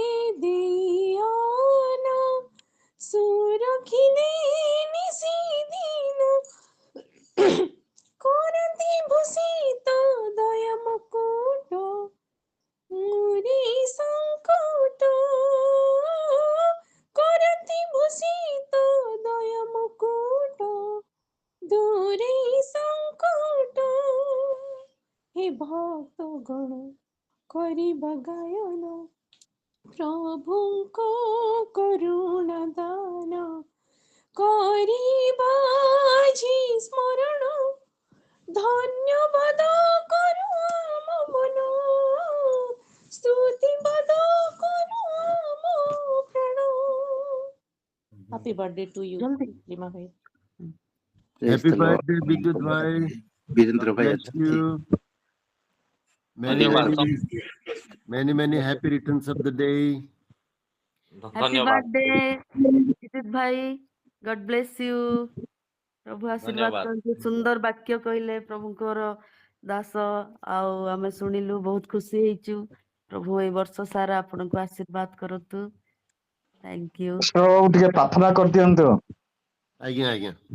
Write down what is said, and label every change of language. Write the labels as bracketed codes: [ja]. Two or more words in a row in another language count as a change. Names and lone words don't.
[or] ଦେଇଅନ, ସୁରଖିଲେ ନିଶିଦିନ, କରନ୍ତି ଭୂଷିତ ଦୟା ମୁକୁଟ, ମୁରି ସଂକଟ, କରନ୍ତି ଭୂଷିତ ଦୟା ମୁକୁଟ, ଦୂରେ ହେ ଭକ୍ତ ଗଣ କରିବା ଗାୟନ ପ୍ରଭୁଙ୍କ କରୁଣା ଦାନ କରିବା ଜି ସ୍ମରଣ ଧନ୍ୟବାଦ କରୁ ଆମ ମନ ସ୍ତୁତିବାଦ କରୁ ଆମ ପ୍ରାଣ। [en] Happy birthday to you Rima bhai. Praise Happy the Lord. birthday, Bijut bhai. [or] ବୀରେନ୍ଦ୍ର ଭାଇ [en] Bless [or] ଅଛନ୍ତି। [en] you. Many, [or] ଧନ୍ୟବାଦ [en] many happy returns of the day. Happy [or] ଧନ୍ୟବାଦ [en] birthday, Bijut bhai. God bless you. [or] ପ୍ରଭୁ ଆଶୀର୍ବାଦ ଧନ୍ୟବାଦ କରନ୍ତୁ। ସୁନ୍ଦର ବାକ୍ୟ କହିଲେ ପ୍ରଭୁଙ୍କର ଦାସ, ଆଉ ଆମେ ଶୁଣିଲୁ, ବହୁତ ଖୁସି ହେଇଛୁ। ପ୍ରଭୁ ଏଇ ବର୍ଷ ସାରା ଆପଣଙ୍କୁ ଆଶୀର୍ବାଦ କରନ୍ତୁ। [en] Thank you. [or] ଟିକେ ପ୍ରାର୍ଥନା କରିଦିଅନ୍ତୁ। ଆଜ୍ଞା।